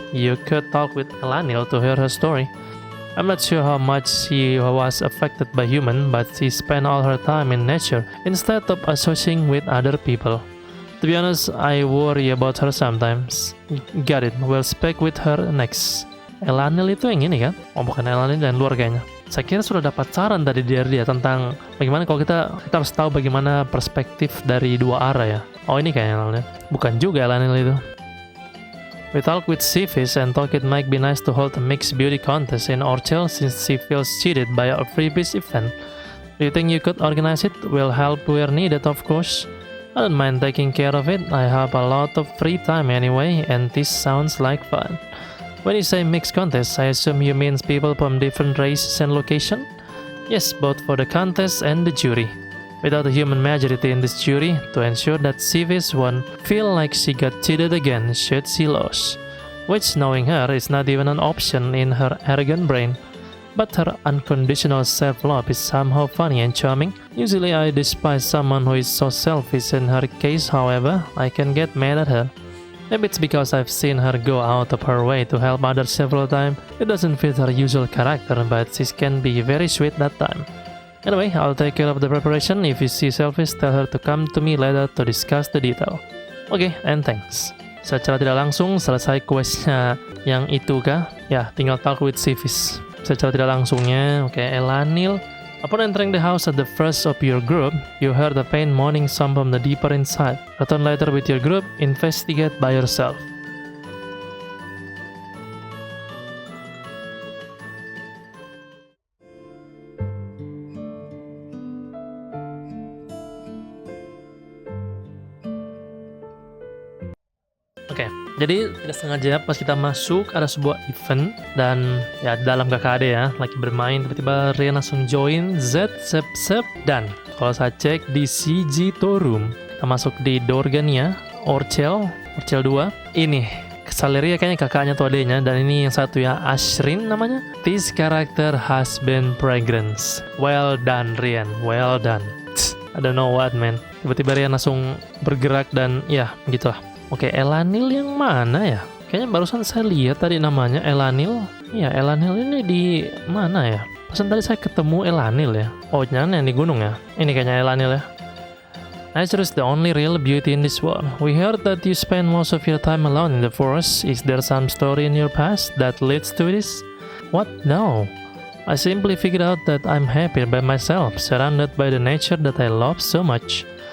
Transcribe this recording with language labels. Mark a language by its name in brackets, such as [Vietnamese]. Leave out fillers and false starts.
[English] You could talk with Elanil to hear her story. I'm not sure how much she was affected by human, but she spent all her time in nature instead of associating with other people. To be honest, I worry about her sometimes. Got it, we'll speak with her next. [Indonesian] Elanil itu yang ini kan? Oh bukan, Elanil dan luar kayaknya. Saya kira sudah dapat saran tadi dari dia tentang bagaimana kalau kita harus tahu bagaimana perspektif dari dua arah ya. Oh ini kayaknya Elanil. Bukan juga Elanil itu. [English] We talked with Seafish and thought it might be nice to hold a mixed beauty contest in Orchel since she feels cheated by a freebies event. Do you think you could organize it? We'll help where needed, of course. I don't mind taking care of it. I have a lot of free time anyway, and this sounds like fun. When you say mixed contest, I assume you mean people from different races and location? Yes, both for the contest and the jury. Without a human majority in this jury, to ensure that Seafish won't feel like she got cheated again should she lose. Which, knowing her, is not even an option in her arrogant brain. But her unconditional self-love is somehow funny and charming. Usually I despise someone who is so selfish. In her case, however, I can get mad at her. Maybe it's because I've seen her go out of her way to help others several times. It doesn't fit her usual character, but she can be very sweet that time. Anyway, I'll take care of the preparation. If you see selfish, tell her to come to me later to discuss the detail. Okay, and thanks. [Indonesian] Secara tidak langsung selesai questnya yang itu kah? Ya, tinggal [English] talk with Seafish. [Indonesian] Secara tidak langsungnya, okay, Elanil. [English] Upon entering the house at the first of your group, you heard a faint moaning sound from the deeper inside. Return later with your group, investigate by yourself. [Indonesian] Oke, jadi tidak sengaja pas kita masuk ada sebuah event dan ya dalam KKD ya lagi bermain tiba-tiba Rian langsung join Z dan kalau saya cek di CG Torum kita masuk di Dorgania Orchel 2 ini Saleria kayaknya kakaknya atau adenya dan ini yang satu ya Ashrin namanya. [English] This character has been fragrance. Well done Rian, well done. I don't know what man. [Indonesian] Tiba-tiba Rian langsung bergerak dan ya begitulah. Oke, Elanil yang mana ya? Kayaknya barusan saya lihat tadi namanya Elanil. Iya, Elanil ini di mana ya? Pesan tadi saya ketemu Elanil ya. Oh, jangan yang di gunung ya. Ini kayaknya Elanil ya. [English] Nature is the only real beauty in this world. We heard that you spend most of your time alone in the forest. Is there some story in your past that leads to this? What? No. I simply figured out that I'm happy by myself, surrounded by the nature that I love so much.